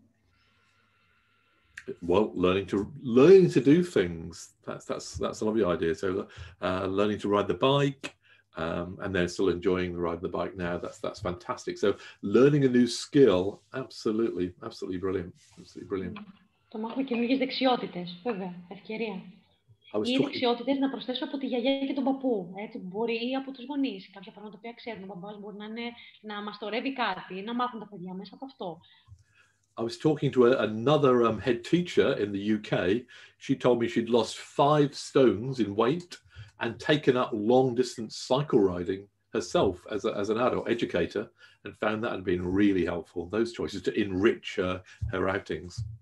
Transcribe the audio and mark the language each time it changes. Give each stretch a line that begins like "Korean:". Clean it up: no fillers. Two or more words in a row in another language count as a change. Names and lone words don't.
English: Well, learning to do things. That's a lovely idea. So learning to ride the bike, and they're still enjoying the ride of the bike now. That's fantastic. So learning a new skill, absolutely brilliant. Absolutely brilliant.
Greek: Το μάθουμε καινούργιες δεξιότητες, βέβαια, ευκαιρία. Ή δεξιότητες να προσθέσω από τη γιαγιά και τον παππού, έτσι, μπορεί ή από τους γονείς. Κάποια πράγματα που ξέρουν, ο μπαμπάς μπορεί να μαστορεύει κάτι, να μάθουν τα παιδιά μέσα από αυτό.
English: I was talking to another head teacher in the UK. She told me she'd lost 5 stones in weight and taken up long-distance cycle riding herself as an adult educator, and found that had been really helpful. Those choices to enrich her outings.